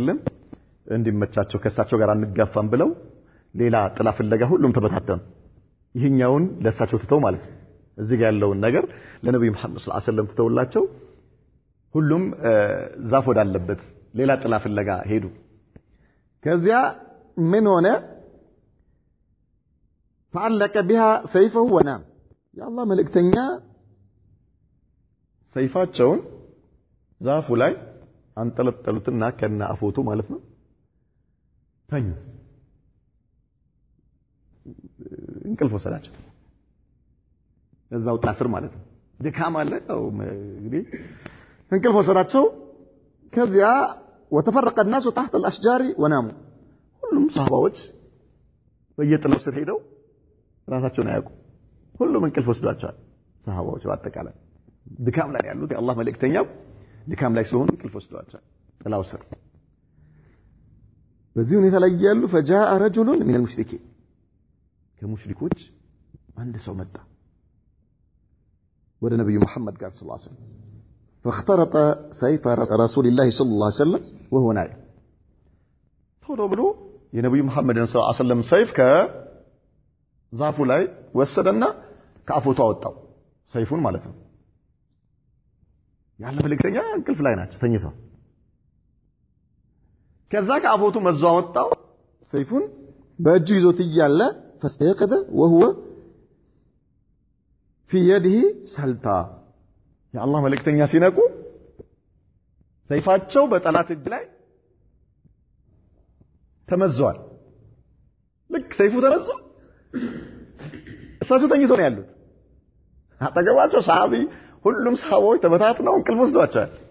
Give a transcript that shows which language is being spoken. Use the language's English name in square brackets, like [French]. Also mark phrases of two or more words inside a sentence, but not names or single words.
[Amharic] ወሰለም እንዲመቻቸው ከሳቸው ጋር አንጋፋም ብለው ሌላ ጥላ ፍለጋ ሁሉም ተበታተኑ ይሄኛውን ለሳቸው ትተው ማለት ነው እዚህ ጋር ያለውን ነገር ለነብዩ መሐመድ [Arabic] صلى الله عليه وسلم [Amharic] ትተውላቸው ሁሉም ዛፍ ወዳለበት ሌላ ጥላ ፍለጋ ሄዱ ከዚያ ምን ሆነ [Arabic] فعلق بها سيفه ونام يا الله [Amharic] መልእክተኛ ሰይፋቸውን ዛፉ ላይ አንጠለጠሉትና ከና አፎቱ ማለት ነው ተኙ እንቅልፍ ወሰዳቸው እዛው ታስር ማለት ነው ድካም አለ ነው እንግዲህ እንቅልፍ ወሰዳቸው ከዚያ [Arabic] وتفرق الناس تحت الاشجار وناموا [Amharic] ሁሉም ሰሃባዎች በየጥላው ስር ሄደው ራሳቸውን አያውቁ ሁሉም እንቅልፍ ወስዷቸዋል ሰሃባዎች በአጠቃላይ ድካም ላይ ያሉት የአላህ መልእክተኛ ድካም ላይ ስለሆኑ እንቅልፍ ወስዷቸዋል ጥላው ስር በዚህ ሁኔታ ላይ ያሉ [Arabic] فجاء رجل من المشركين [Amharic] ከሙሽሪኮች አንድ ሰው መጣ ወደ ነብዩ መሐመድ ጋር [Arabic] صلى الله عليه وسلم فاخترط سيف رسول الله صلى الله عليه وسلم [Amharic] وهو نائم ቶሎ ብሎ የነብዩ መሐመድን [Arabic] صلى الله عليه وسلم [Amharic] ሰይፍ ከዛፉ ላይ ወሰደና ከአፎቱ አወጣው ሰይፉን ማለት ነው ያለ መልእክተኛ እንቅልፍ ላይ ናቸው ተኝተው ከዛ ከአፎቱ መዞ አወጣው ሰይፉን በእጁ ይዞት ይያለ [Arabic] فاستيقظ وهو في يده سلطة يا الله [Amharic] መልእክተኛ ሲነቁ ሰይፋቸው በጠላት እጅ ላይ ተመዟል ልክ ሰይፉ ተመዞ እሳቸው ተኝተው ነው ያሉት አጠገባቸው ሰሃቢ ሁሉም ሰሃቦች ተበታትነው እንቅልፍ ወስዷቸዋል